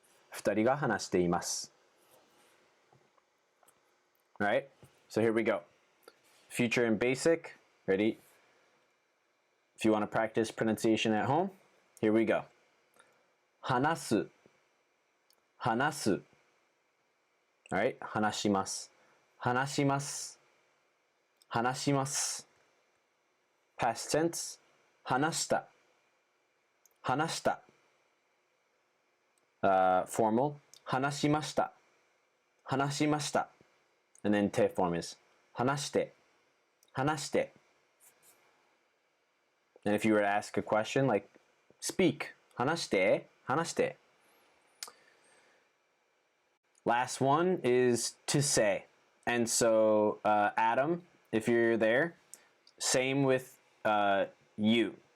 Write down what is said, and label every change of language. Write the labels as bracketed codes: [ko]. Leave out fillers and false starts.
[ja] 二人が話しています。 [en] All right, so here we go. Future and basic. Ready? If you want to practice pronunciation at home, here we go. [ja] 話す、話す。 [en] All right, [ja] 話します、話します、話します。 [en] Past tense, [ja] 話した、話した。 [en] Formal, [ja] 話しました、話しました。 [en] And then te form is [ja] 話して、話して。 [en] And if you were to ask a question like speak, [ja] 話して、話して。 [en] Last one is to say. And so Adam, if you're there, same with you.